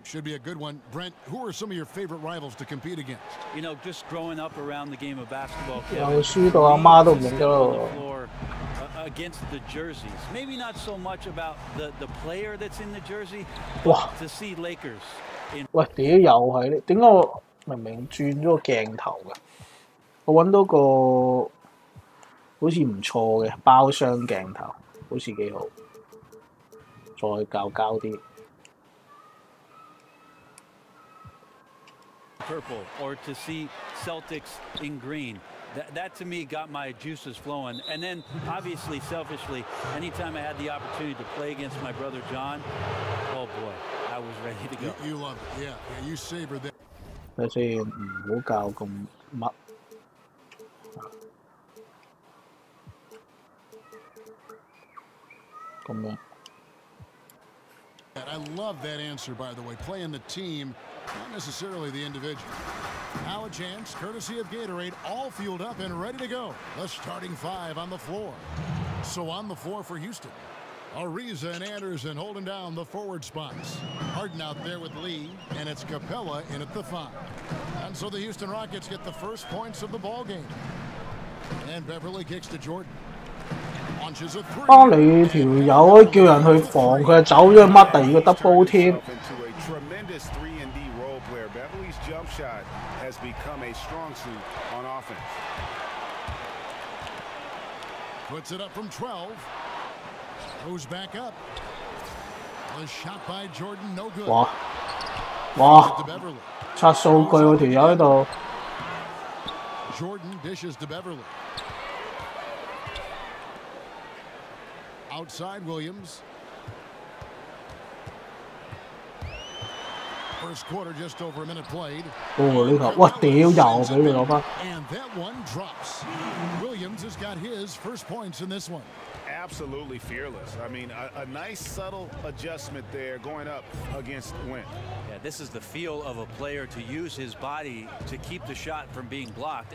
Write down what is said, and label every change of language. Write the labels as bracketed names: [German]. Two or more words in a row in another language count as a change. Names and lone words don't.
[English] Should be a good one. Brent, who are some of your favorite rivals to compete against? You know, just growing up around the game of basketball, against the jerseys. Maybe not so much about the player that's in the jersey, but to see Lakers. [Cantonese] 喂，屌又係呢？點解我明明轉咗個鏡頭嘅？我揾到個好似唔錯嘅包廂鏡頭，好似幾好。再膠啲。 [English] Purple, or to see Celtics in green. That to me got my juices flowing. And then, obviously, selfishly, anytime I had the opportunity to play against my brother John, oh boy, I was ready to go. You love it, yeah. You savored that. [Cantonese] 睇先，唔好教咁密。咁樣。 [English] I love that answer, by the way. Playing the team, not necessarily the individual. Now a chance, courtesy of Gatorade, all fueled up and ready to go. The starting 5 on the floor. So on the floor for Houston. Ariza and Anderson holding down the forward spots. Harden out there with Lee, and it's Capella in at the 5. And so the Houston Rockets get the first points of the ball game. And Beverly kicks to Jordan. Launches a 3. [Cantonese] 當你條友叫人去防，佢就走咗去乜第二個 double 添。 [English] Tremendous 3-and-D role player. Beverly's jump shot has become a strong suit on offense. Puts it up from 12. Goes back up. The shot by Jordan, no good. [Cantonese] 哇！刷數據喎條友喺度。 [English] Jordan dishes to Beverly. Outside Williams. First quarter just over a minute played. [Cantonese] 呢球，哇！屌又俾你攞翻。 [English] And that one drops. Williams has got his first points in this one. Absolutely fearless. I mean, a nice subtle adjustment there going up against Wynn. Yeah, this is the feel of a player to use his body to keep the shot from being blocked.